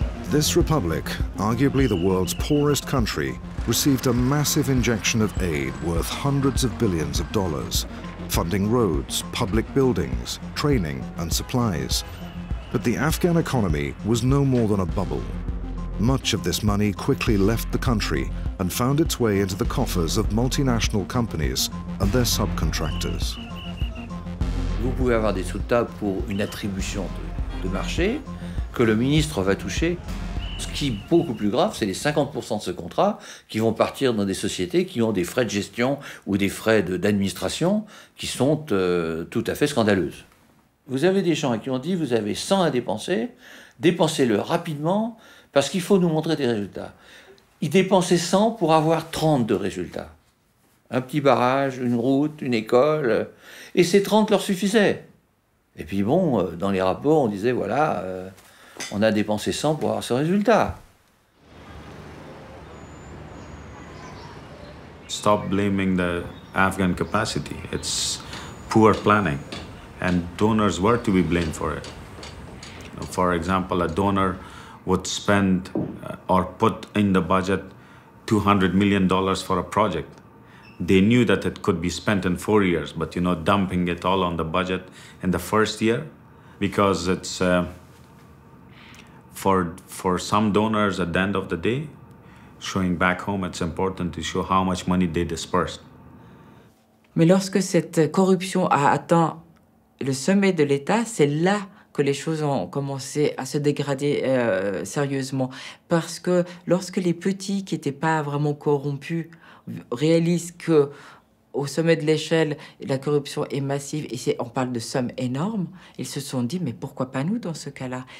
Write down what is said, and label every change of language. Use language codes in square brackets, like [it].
[en] This republic, arguably the world's poorest country, received a massive injection of aid worth hundreds of billions of dollars, funding roads, public buildings, training and supplies. But the Afghan economy was no more than a bubble. Much of this money quickly left the country and found its way into the coffers of multinational companies and their subcontractors. [fr] Vous pouvez avoir des sous-tables pour une attribution de marché que le ministre va toucher. Ce qui est beaucoup plus grave, c'est les 50% de ce contrat qui vont partir dans des sociétés qui ont des frais de gestion ou des frais d'administration qui sont tout à fait scandaleuses. Vous avez des gens qui ont dit, vous avez 100 à dépenser, dépensez-le rapidement parce qu'il faut nous montrer des résultats. Ils dépensaient 100 pour avoir 30 de résultats. Un petit barrage, une route, une école, et ces 30 leur suffisaient. Et puis bon, dans les rapports, on disait, voilà, on a dépensé 100 pour avoir ce résultat. [en] Stop blaming the Afghan capacity. It's poor planning, and donors were to be blamed for it. For example, a donor would spend or put in the budget $200 million for a project. They knew that it could be spent in 4 years, but dumping it all on the budget in the first year, because it's for some donors at the end of the day, showing back home, it's important to show how much money they dispersed. [fr] Mais lorsque cette corruption a atteint le sommet de l'État, c'est là que les choses ont commencé à se dégrader sérieusement. Parce que lorsque les petits qui n'étaient pas vraiment corrompus réalisent que au sommet de l'échelle, la corruption est massive et on parle de sommes énormes, ils se sont dit, mais pourquoi pas nous dans ce cas-là?